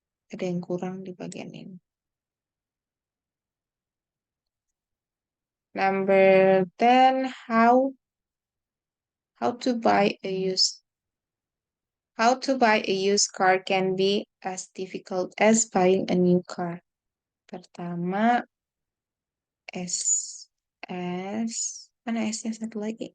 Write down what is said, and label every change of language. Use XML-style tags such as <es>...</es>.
<id>Ada yang kurang di bagian ini.</id> <en>Number 10, how to buy a used car can be as difficult as buying a new car.</en> <id>Pertama, mana S-nya satu lagi?</id>